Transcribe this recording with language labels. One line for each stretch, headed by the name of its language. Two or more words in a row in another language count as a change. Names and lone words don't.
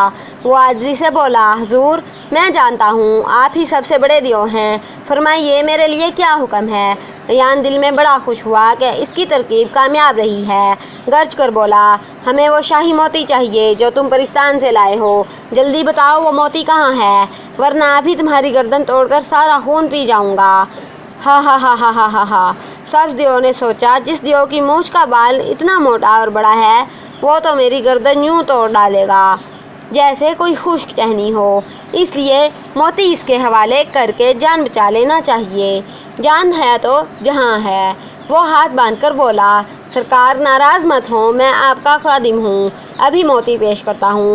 Urdu: وہ عاجزی سے بولا، حضور، میں جانتا ہوں آپ ہی سب سے بڑے دیو ہیں، فرمائیے میرے لیے کیا حکم ہے؟ ایان دل میں بڑا خوش ہوا کہ اس کی ترکیب کامیاب رہی ہے۔ گرج کر بولا، ہمیں وہ شاہی موتی چاہیے جو تم پرستان سے لائے ہو، جلدی بتاؤ وہ موتی کہاں ہے، ورنہ ابھی تمہاری گردن توڑ کر سارا خون پی جاؤں گا۔ ہا ہا ہا ہا ہا ہا ہا۔ سبز دیو نے سوچا، جس دیو کی مونچھ کا بال اتنا موٹا اور بڑا ہے وہ تو میری گردن یوں توڑ ڈالے گا جیسے کوئی خشک ٹہنی ہو، اس لیے موتی اس کے حوالے کر کے جان بچا لینا چاہیے۔ جان ہے تو جہاں ہے۔ وہ ہاتھ باندھ کر بولا، سرکار ناراض مت ہوں، میں آپ کا خادم ہوں، ابھی موتی پیش کرتا ہوں۔